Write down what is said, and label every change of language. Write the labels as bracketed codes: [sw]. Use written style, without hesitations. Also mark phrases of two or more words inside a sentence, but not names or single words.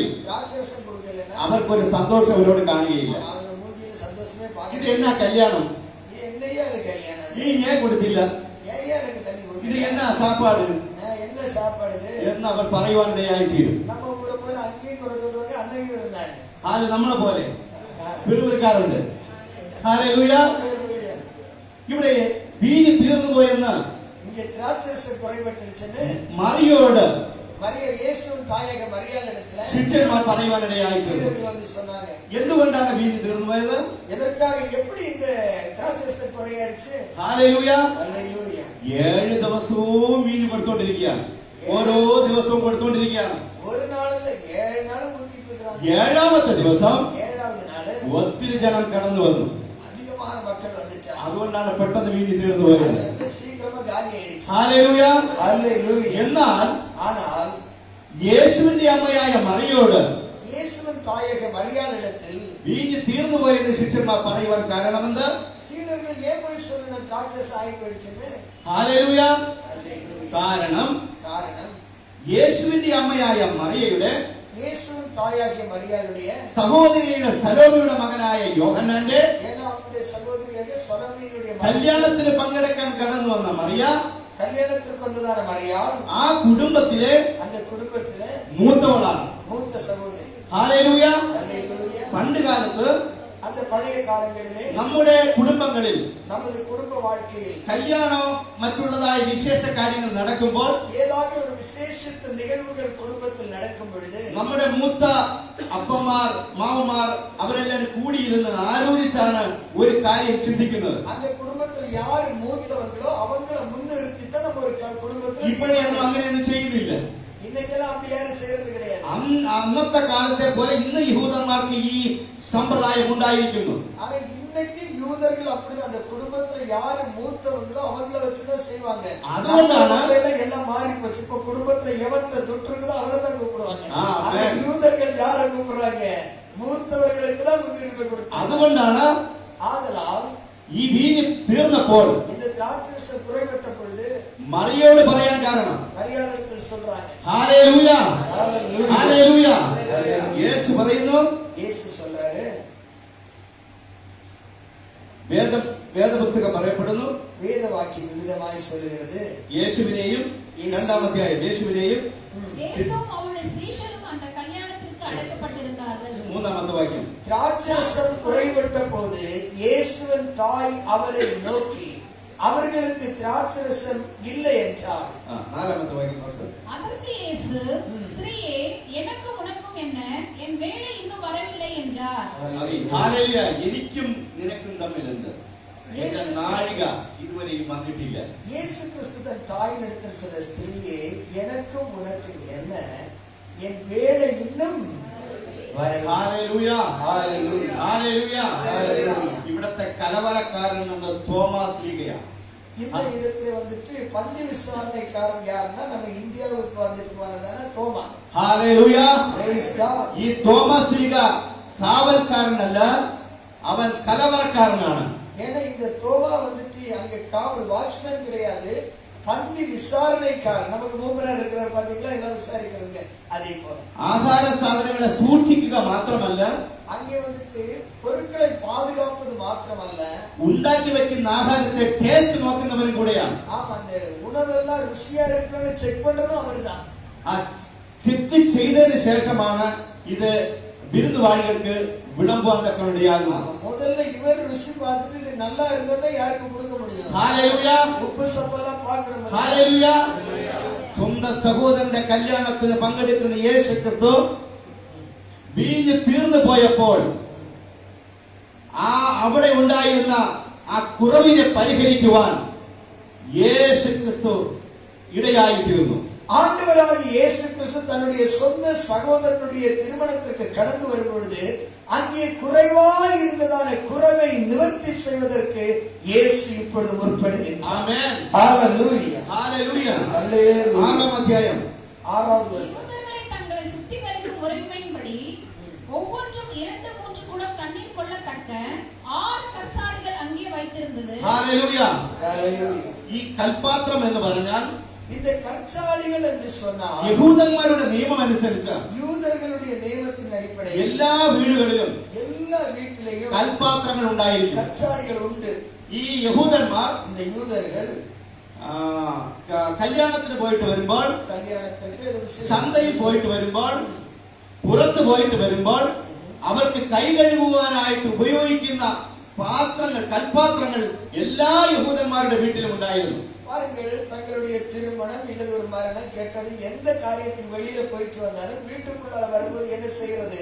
[ta] திராட்சரசம் கொடுக்கலன்னா [ml] അവർക്കൊരു സന്തോഷം അവരോട് കാണുകയില്ല. [ta] அவங்க மூஞ்சில சந்தோஷமே [ml] ഇത് [ta] பார்க்க [ml] എന്നാ കല്യാണം? [ta] என்னையா அது கல்யாணம்? [ml] വീഞ്ഞേ കൊടുത്തില്ല, [ta] ஏயா எனக்கு தண்ணி [ml] ഇത് [ta] கொடுக்கல? [ml] എന്നാ സാപ്പാട് [ta] என்ன சாப்பாடு இது? [ml] എന്ന് അവർ പറയുവാനിടയായി തീരും. [ta] நம்ம ஊரை போல அங்கேயும் குறை சொல்றாங்க, அன்னையும் இருந்தாங்க. [ml] അത് നമ്മളെ പോലെ പിറുപിറുക്കാറുണ്ട്. ഹല്ലേലൂയ. [ta] ஹல்லேலூயா. [ml] ഇവിടെ വീഞ്ഞ് തീർന്നു പോയെന്ന് [ta] இங்க திராட்சரசம் குறைபட்டுடுச்சுன்னு [ml] മറിയോട് [ta] மரியா இயேசுவின் தாயக மரியாள் இடத்துல [ml] ശിഷ്യന്മാർ പറയുവാനിടയായി തീരും. [ta] சீடர்கள் வந்து சொன்னாங்க, [ml] എന്തുകൊണ്ടാണ് വീഞ്ഞ് തീർന്നു പോയത്? [ta] எதற்காக எப்படி இந்த திராட்சரசம் குறையாடுச்சு? [ml] ഹല്ലേലൂയ. [ta] ஹல்லேலூயா. [ml] 7 ദിവസവും വീഞ്ഞ് കൊടുത്തോണ്ടിരിക്കുകയാണ്. ഓരോ ദിവസവും കൊടുത്തോണ്ടിരിക്കുകയാണ്. [ta] ஒரு நாள் இல்ல 7 நாள் ஊத்திட்டு இருக்காங்க. [ml] 7ാമത്തെ ദിവസം [ta] 7வது നാள் [ml] ഒത്തിരി ജനം കടന്നു വന്നു. [ta] அதிகமான மக்கள் வந்துட்டாங்க. [ml] അതുകൊണ്ടാണ് പെട്ടെന്ന് വീഞ്ഞ് തീർന്നു പോയത്. [ta] அது சீக்கிரமா காலி ஆயிடுச்சு. [ml] ഹല്ലേലൂയ. [ta] ஹல்லேலூயா. [ml] എന്നാൽ [ta] ஆனால் [ml] യേശുവിന്റെ അമ്മയായ മറിയോട് [ta] இயேசுவின் தாயக மரியாள் இடத்தில் [ml] വീഞ്ഞ് തീർന്നു പോയെന്ന് ശിഷ്യന്മാർ പറയുവാൻ കാരണമെന്ത്? [ta] சீடர்கள் ஏன் போய் சொல்லணும் திராட்சரசம் ஆகி போயிடுச்சுன்னு? [ml] ഹല്ലേലൂയ. [ta] ஹல்லேலூயா. [ml] കാരണം [ta] காரணம் [ml] യേശുവിന്റെ അമ്മയായ മറിയയുടെ [ta] இயேசுவின் தாயாகிய மரியாளுடைய [ml] സഹോദരിയുടെ സലോമിയുടെ മകനായ യോഹന്നാന്റെ [ta] ஏன்னா அவருடைய சகோதரியாக சலோமியினுடைய [ml] കല്യാണത്തിന് പങ്കെടുക്കാൻ കടന്നു വന്ന മറിയ [ta] கல்யாணத்திற்கு வந்ததான மரியாள் [ml] ആ കുടുംബത്തിലെ [ta] அந்த குடும்பத்திலே [ml] മൂത്തവളാണ്. [ta] மூத்த சகோதரி. [ml] ഹല്ലേലൂയ. [ta] ஹல்லேலூயா. [ml] പണ്ട് കാലത്ത് [ta] அந்த அந்த பழைய காலங்களிலே நம்முடைய குடும்பங்களில் நமது குடும்ப வாழ்க்கையில் கல்யாணம் மற்றுள்ளதாய் விசேஷ காரியங்கள் நடக்கும்போது ஏதாவது ஒரு விசேஷித்த நிகழ்வுகள் குடும்பத்தில் நடக்கும் பொழுது [ml] നമ്മുടെ മൂത്ത അപ്പമാർ മാമമാർ അവരെല്ലാം കൂടിയിരുന്ന് ആലോചിച്ചാണ് ഒരു കാര്യം ചിന്തിക്കുന്നത്. [ta] அந்த குடும்பத்தில் யார் மூத்தவர்களோ அவங்கள முன்னிறுத்தி தான் நம்ம ஒரு குடும்பத்தில் [ml] ഇപ്പോഴൊന്നും അങ്ങനെയൊന്നും ചെയ്യുന്നില്ല. [ta] இன்னைக்கெல்லாம் அப்படி யாரும் செய்யறது கிடையாது. [ml] അന്നത്തെ കാലത്തെ പോലെ ഇന്ന് യഹൂദന്മാർക്ക് ഈ സമ്പ്രദായം ഉണ്ടായിരിക്കുന്നു. [ta] ஆனா இன்னைக்கு யூதர்கள் அப்படிதான் அந்த குடும்பத்துல யாரு மூத்தவங்களோ அவங்கள வச்சுதான் செய்வாங்க. [ml] அதுകൊണ്ടാണ് [ta] எல்லாம் மாறி போச்சு. இப்ப குடும்பத்துல எவன்கிட்ட தொற்று இருக்குதோ அவரை தான் கூப்பிடுவாங்க. ஆனா யூதர்கள் யாரை கூப்பிடுறாங்க? மூத்தவர்களுக்கு தான் முன்னுரிமை கொடுத்தாங்க. [ml] അതുകൊണ്ടാണ് [ta] ஆதலால் [ml] ഈ വീഞ്ഞ് തീർന്നപ്പോൾ [ta] இந்த திராட்சரசம் குறைபட்ட பொழுது [ml] മറിയോട് പറയാൻ കാരണം [ta] மரியாதையில் சொல்றாங்க [ml] ഹല്ലേലൂയ [ta] ஹalleluya [ml] ഹല്ലേലൂയ. യേശു പറയുന്നു, [ta] இயேசு சொல்றாரு, [ml] വേദപുസ്തകം പറയപ്പെടുന്നു, [ta] வேதவாக்கியம் விவிதமாய் சொல்லுகிறது. [ml] യേശുവിനെയും രണ്ടാം അധ്യായം യേശുവിനെയും [ta] இயேசுவும் அவருடைய சீஷரும் அந்த கல்யாணத்திற்கு அழைக்கப்பட்டிருந்தார்கள். [ml] മൂന്നാമത്തെ വാക്യം. [ta] திராட்சரசம் குறைபட்ட போது இயேசுவின் தாய் அவரை நோக்கி அவர்களுக்கு திராட்சரசம் இல்லை என்றார். [ml] നാലാമത്തെ വാക്യം പാസ്റ്റർ. [ta] அதற்கு இயேசு, ஸ்திரீயே, எனக்கும் உனக்கும் என்ன, என் வேளை இன்னும் வரவில்லை என்றார். [ml] ഹല്ലേലൂയ. എനിക്കും നിനക്കും തമ്മിൽ എന്ത്? എന്റെ നാഴിക ഇതുവരെയും വന്നിട്ടില്ല. [ta] இயேசு கிறிஸ்து தன் தாயின் இடத்தில் சொல்ற, ஸ்திரீயே, எனக்கும் உனக்கும் என்ன, என் வேளை இன்னும் வரவில்லை. [ml] ഹല്ലേലൂയ [ta] ஹalleluya [ml] ഹല്ലേലൂയ [ta] ஹalleluya. [ml] ഇവിടത്തെ കലവറക്കാരൻ നമ്മൾ തോമാസ് ലീഗയാണ്. [ta] இந்த இடத்துல வந்துட்டு பந்தி விசாரணைக்காரன் யாருன்னா நம்ம இந்தியாவுக்கு வந்துட்டு போனதான தோமா. [ml] ഹല്ലേലൂയ. [en] Praise God. [ml] ഈ തോമസ് ലീഗ കാവൽക്കാരനല്ല, അവൻ കലവറക്കാരനാണ്. [ta] ஏன்னா இந்த தோமா வந்துட்டு அங்க காவல் வாட்ச்மேன் கிடையாது, பந்தி விசாரணைக்காரன். நமக்கு மூப்பரா இருக்கிறார் பாத்தீங்களா, எல்லாம் விசாரிக்கிறதுங்க. அதே போல [ml] ആഹാര സാധനങ്ങളെ സൂക്ഷിക്കുക മാത്രമല്ല, [ta] அங்கே வந்துட்டு பொருட்களை பாதுகாப்பது மாத்திரமல்ல, [ml] ഉണ്ടാക്കി വെക്കുന്ന ആഹാരത്തെ ടേസ്റ്റ് നോക്കുന്നവരും കൂടെയാണ്. [ta] ஆமா, அந்த உணவெல்லாம் ருசியா இருக்கணும்னு செக் பண்றதும் அவர்தான். [ml] ആ ചെക്ക് ചെയ്തതിന് ശേഷമാണ് ഇത് വിരുന്നുവാഴികൾക്ക് വിളമ്പുവാൻ തക്കവണ്ണം. [ta] ஆமா, முதல்ல இவர் ருசி பார்த்துட்டு இது நல்லா இருந்தா யாருக்கு கொடுக்க முடியும்? [ml] ഹല്ലേലൂയ [ta] உப்பு சப்பெல்லாம் பார்க்கணும். [ml] ഹല്ലേലൂയ. സ്വന്തം സഹോദരന്റെ കല്യാണത്തിന് പങ്കെടുക്കുന്ന യേശു ക്രിസ്തു വീഞ്ഞ് തീർന്നു പോയപ്പോൾ അവിടെ ഉണ്ടായിരുന്ന ആ കുറവിനെ പരിഹരിക്കുവാൻ യേശു ക്രിസ്തു ഇടയായി തീർന്നു. [ta] ஆண்டவராகிய இயேசு கிறிஸ்து தன்னுடைய சொந்த சகோதரனுடைய திருமணத்திற்கு கடந்து வரும்பொழுது அங்கே குறைவாய் இருந்ததான குறைவை நிவர்த்தி செய்வதற்கு இயேசு இப்பொழுது முற்படுகின்றார். ஆமென். ஹalleluya ஹalleluya. ஹalleluya. 6ஆம் அத்தியாயம் 6வது வசனம். யூதர்களை தங்களை சுத்திகரிக்கும் முறைமையின்படி ஒவ்வொன்றும் 2-3 குடம் தண்ணீர் கொள்ளத்தக்க 6 கற்சாடிகள் அங்கே வைத்திருந்தது. [ml] ഹalleluya. [ta] ஹalleluya. [ml] ഈ കൽപാത്രം എന്ന് പറഞ്ഞാൽ [ta] இந்த கற்சாடிகள் என்று சொன்னால் [ml] യഹൂദന്മാരുടെ നിയമം അനുസരിച്ച് [ta] யூதர்களுடைய நியமத்தின் அடிப்படையில் [ml] എല്ലാ വീടുകളിലും [ta] எல்லா வீட்டிலேயும் [ml] കൽപാത്രങ്ങൾ ഉണ്ടായിരിക്കും. [ta] கற்சாடிகள் உண்டு. [ml] ഈ യഹൂദന്മാർ [ta] இந்த യൂதர்கள் [ml] കല്യാണത്തിന് പോയിട്ട് വരുമ്പോൾ, [ta] கல்யாணத்திற்கு இது விசேஷம். [ml] ചന്തയിൽ പോയിട്ട് വരുമ്പോൾ, പുറത്ത് പോയിട്ട് വരുമ്പോൾ അവർക്ക് കൈ കഴുകുവാനായിട്ട് ഉപയോഗിക്കുന്ന പാത്രങ്ങൾ, കൽപാത്രങ്ങൾ എല്ലാ യഹൂദന്മാരുടെ വീട്ടിലും ഉണ്ടായിരുന്നു. [ta] பாருங்கள், தங்களுடைய திருமணம் இல்லது ஒரு மரணம் கேட்டது எந்த காரியத்துக்கு வெளியில போயிட்டு வந்தாலும் வீட்டுக்குள்ளார வரும்போது என்ன செய்யறது?